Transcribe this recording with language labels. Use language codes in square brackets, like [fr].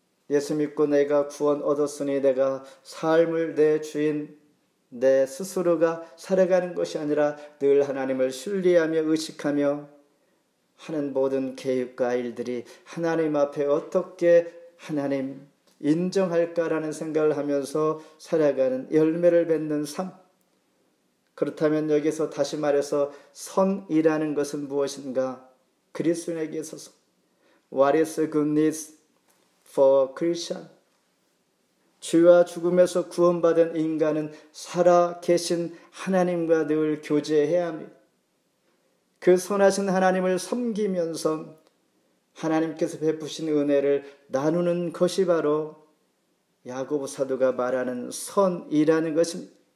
[ko] 예수 믿고 내가 구원 얻었으니 내가 삶을 내 주인 내 스스로가 살아가는 것이 아니라 늘 하나님을 신뢰하며 의식하며 하는 모든 계획과 일들이 하나님 앞에 어떻게 하나님 인정할까라는 생각을 하면서 살아가는 열매를 맺는 삶. 그렇다면 여기서 다시 말해서 선이라는 것은 무엇인가? 그리스도인에게 있어서 [en] What is good news for Christian? [ko] 죄와 죽음에서 구원받은 인간은 살아 계신 하나님과 늘 교제해야 합니다. 그 선하신 하나님을 섬기면서 하나님께서 베푸신 은혜를 나누는 것이 바로 야고보 사도가 말하는 선이라는 것입니다.